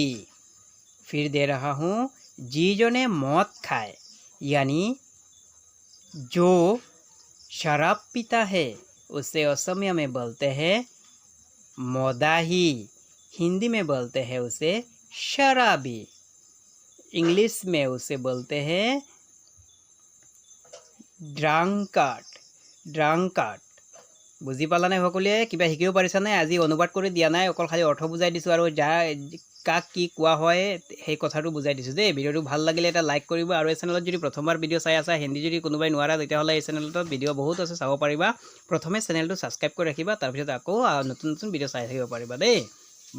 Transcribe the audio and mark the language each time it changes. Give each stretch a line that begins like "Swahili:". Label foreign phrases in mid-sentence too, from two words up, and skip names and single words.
Hindi: फिर दे रहा हूँ, যিজনে मौत खाए यानी जो शराब पीता है उसे असमिया में बोलते हैं मदाही, हिंदी में बोलते हैं उसे शराबी, इंग्लिश में उसे बोलते हैं ड्रांकार्ड, ड्रांकार्ड।
Assamese: বুজি পালানে সকলোৱে? কিবা শিকিব পাৰিছানে? আজি অনুবাদ কৰি দিয়া নাই, অকল খালি অৰ্থ বুজাই দিছোঁ আৰু কাক কি কোৱা হয় সেই কথাটো বুজাই দিছোঁ দেই। ভিডিঅ'টো ভাল লাগিলে এটা লাইক কৰিব আৰু এই চেনেলত যদি প্ৰথমবাৰ ভিডিঅ' চাই আছা, হিন্দী যদি কোনোবাই নোৱাৰা তেতিয়াহ'লে এই চেনেলটোত ভিডিঅ' বহুত আছে, চাব পাৰিবা। প্ৰথমে চেনেলটো ছাবস্ক্ৰাইব কৰি ৰাখিবা, তাৰপিছত আকৌ নতুন নতুন ভিডিঅ' চাই থাকিব পাৰিবা দেই।